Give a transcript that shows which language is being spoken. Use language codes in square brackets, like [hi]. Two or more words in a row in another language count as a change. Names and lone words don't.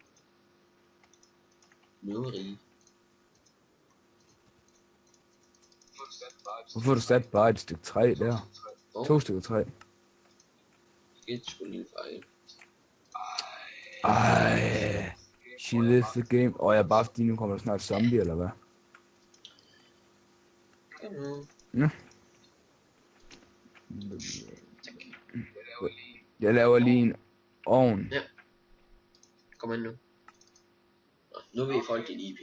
[da] Nødrige. Hvorfor har du sat bare et stykke træ der? 2 stykker træ. Et sgu lille fejl. Ej. [en] She lives the game. [da] Og jeg bare fordi nu kommer der snart zombie, eller hvad? Ja. Jeg laver lige en ovn. Ja. Kom ind nu. Nu ved folk din IP.